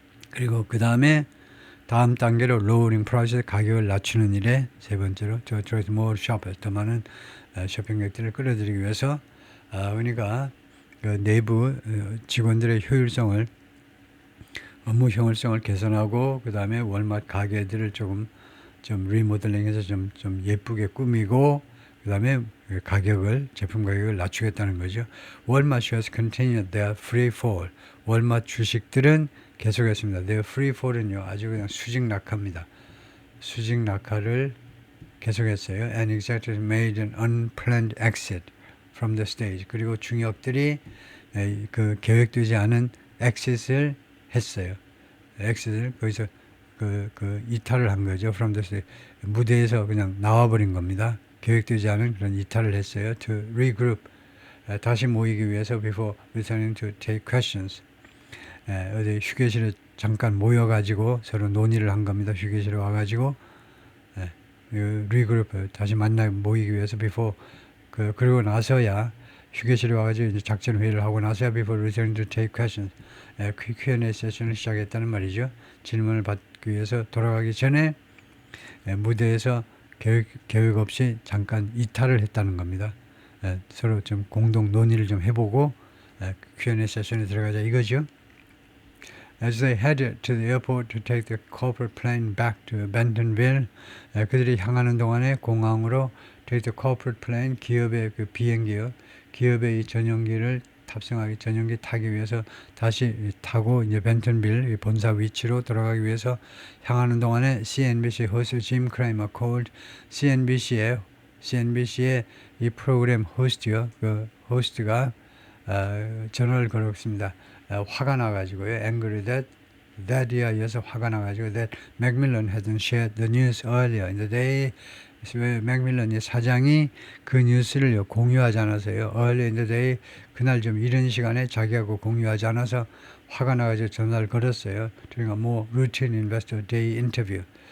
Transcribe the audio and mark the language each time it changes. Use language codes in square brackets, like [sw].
[ko] 그리고 그 다음에 다음 단계로 [en] lowering price, [ko] 가격을 낮추는 일에 세 번째로 [en] to attract more shoppers, [ko] 더 많은 쇼핑객들을 끌어들이기 위해서 그러니까 그 내부 직원들의 효율성을, 업무 효율성을 개선하고 그 다음에 월마트 가게들을 좀 리모델링해서 좀 예쁘게 꾸미고 그 다음에 제품 가격을 낮추겠다는 거죠. [en] 월마트 shares continued their free fall. [ko] 월마트 주식들은 계속했습니다. [en] their free fall [ko] 은요, 아주 그냥 수직 낙하입니다. 수직 낙하를 계속했어요. [en] And executives made an unplanned exit from the stage. [ko] 그리고 중역들이 그 계획되지 않은 exit을 했어요. exit을 거기서 이탈을 한 거죠. [en] from the stage. [ko] 무대에서 그냥 나와버린 겁니다. 계획되지 않은 그런 이탈을 했어요. [en] To regroup, [ko] 다시 모이기 위해서 [en] before returning to take questions. [ko] 어디 휴게실에 잠깐 모여가지고 서로 논의를 한 겁니다. 휴게실에 와가지고 regroup, 다시 모이기 위해서 before 그리고 나서야 휴게실에 와가지고 이제 작전 회의를 하고 나서야 [en] before returning to take questions, [ko] Q&A 세션을 시작했다는 말이죠. 질문을 받기 위해서 돌아가기 전에 무대에서 계획 없이 잠깐 이탈을 했다는 겁니다. 서로 좀 공동 논의를 좀 해보고 Q&A 세션에 들어가자 이거죠. [en] As they headed to the airport to take the corporate plane back to Bentonville, [ko] 그들이 향하는 동안에 공항으로 [en] take the corporate plane, [ko] 기업의 그 비행기요, 기업의 이 전용기 타기 위해서 다시 타고 이제 벤턴빌 본사 위치로 돌아가기 위해서 향하는 동안에 CNBC 호스트 짐 크레이머 called, CNBC의 이 프로그램 호스트요, 그 호스트가 전화를 걸었습니다. 화가 나가지고요. [en] angry that [ko] 이에 이어서 화가 나가지고 [en] that Macmillan hadn't shared the news earlier in the day. [ko] 맥밀런이 사장이 그 뉴스를 공유하지 않아서요. [en] earlier in the day, [ko] 그날 좀 이른 시간에 자기하고 공유하지 않아서 화가 나가지고 전화를 걸었어요. 그러니까 [en] more routine investor day interview.